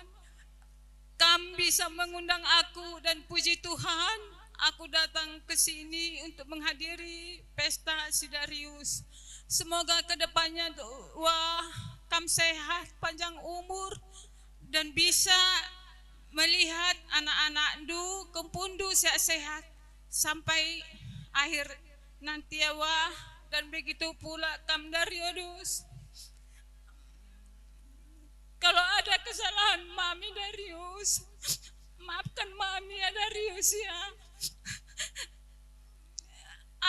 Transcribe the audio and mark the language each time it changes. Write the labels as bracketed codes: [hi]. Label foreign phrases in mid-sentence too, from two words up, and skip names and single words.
[id] Kamu bisa mengundang aku dan puji Tuhan, aku datang ke sini untuk menghadiri pesta si Darius. Semoga kedepannya wah kamu sehat, panjang umur dan bisa melihat anak-anak [btx] du kempundu [id] sehat-sehat sampai akhir nanti ya wah, dan begitu pula kamu Darius. Kalau ada kesalahan Mami Darius, maafkan Mami ya Darius ya.